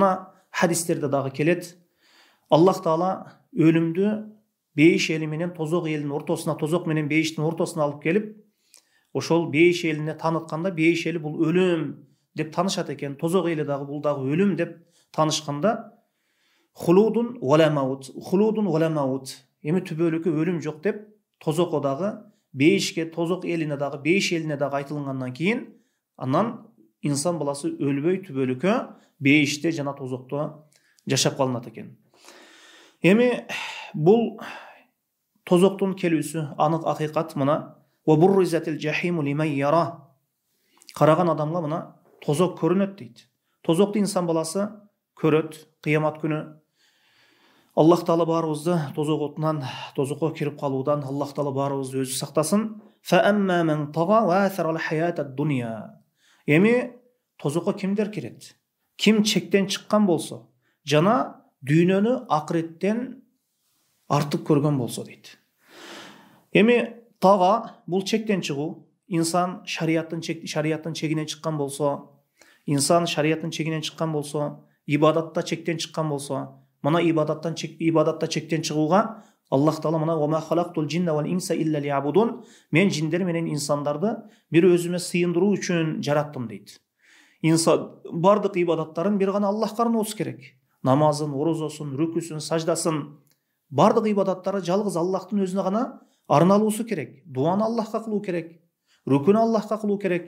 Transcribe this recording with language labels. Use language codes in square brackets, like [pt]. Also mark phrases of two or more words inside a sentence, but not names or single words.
[ky] Мына хадистерде дагы келет. Аллах Таала өлүмдү бейиш эли менен тозок элинин ортосуна, тозок менен бейиштин ортосуна алып келип, ошол бейиш элине таанытканда, бейиш эли бул өлүм деп таанышат экен. Тозок эли дагы бул дагы өлүм деп таанышканда, [ar] خلود ولا موت، خلود ولا موت, [ky] эми түбөлүккө өлүм жок деп тозокко дагы, бейишке, тозок элине дагы, бейиш элине дагы айтылгандан кийин, анан инсан баласы өлбөй түбөлүккө бейиште жана тозокто жашап калынат экен. Эми бул тозоктун келүүсү анык акыйкат мына. [ar] وبرزت الجحيم لمن يرى. [ky] Караган адамга мына тозок көрүнөт дейт. Тозокту инсан баласы көрөт кыямат күнү. Аллах Таала баарыбызды тозок отунан, тозокко кирип калуудан Аллах Таала баарыбызды өзү сактасын. [ar] فأما من طغى وآثر الحياة الدنيا. [ky] Эми тозокко кимдер кирет? Ким чектен чыккан болсо, жана дүйнөнү акыреттен артык көргөн болсо дейт. Эми тага бул чектен чыгуу, инсан шариаттын чегинен чыккан болсо, инсан шариаттын чегинен чыккан болсо, ибадатта чектен чыккан болсо, мына ибадатта чектен чыгууга Аллах Таала мына [ar] وما خلقت الجن والإنس إلا ليعبدون, [ky] мен жиндер менен инсандарды бир өзүмө сыйындыруу үчүн жараттым дейт. Инсан бардык ибадаттарын бир гана Аллахка арноосу керек. Намазын, орозосун, рүкүсүн, саждасын, бардык ибадаттары жалгыз Аллахтын өзүнө гана арналуусу керек. Дуаны Аллахка кылуу керек. Рүкүнү Аллахка кылуу керек.